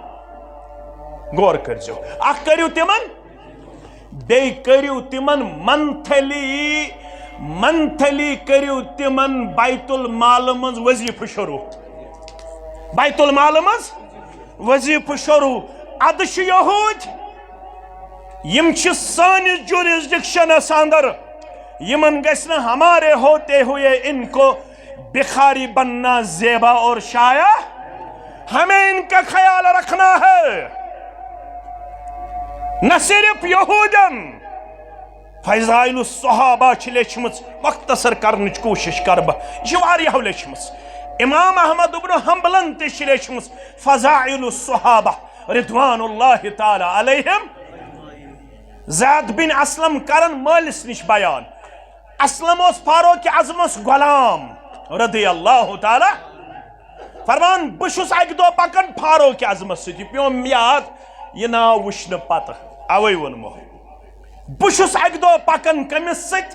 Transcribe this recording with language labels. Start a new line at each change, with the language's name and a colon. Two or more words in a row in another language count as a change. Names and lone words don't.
Kashmiri: غور کٔرزیو، اکھ کٔرِو تِمن، بیٚیہِ کٔرِو تِمن منتھلی کٔرِو تِمن بیت المال منٛز وظیفہٕ شروٗع. بیت المال منٛز وظیفہٕ شروٗع. ادٕ چھِ یہوٗدۍ، یم چھِ سٲنِس جورسڈکشنس اندر، یمن گژھِ نہٕ
Urdu: ہمارے ہوتے ہوئے ان کو بخاری بننا زیبا اور شایع، ہمیں ان کا خیال رکھنا ہے.
Kashmiri: نہ صرف یہودن، فضائل الصحابہ چھ لیچھمٕژ، مختصر کرنٕچ کوٗشش کر بہٕ، یہِ چھِ واریاہو لیچھمٕژ. امام احمد ابن حنبلن تہِ چھِ لیچھمٕژ فضائل الصحابہ
Arabic: رضوان اللہ تعالی علیہم.
Kashmiri: زید بن اسلم کرن مٲلِس نِش بیان. اسلم اوس فاروق اعظمس غلام
Arabic: رضی اللہ تعالی،
Kashmiri: فرمان بہٕ چھُس اکہِ دۄہ پکان فاروق اعظمس سۭتۍ. یہِ پیوم یاد یہِ ناو وٕچھنہٕ پتہٕ، اوے ووٚنمو. بہٕ چھُس اکہِ دۄہ پکان کٔمِس سۭتۍ؟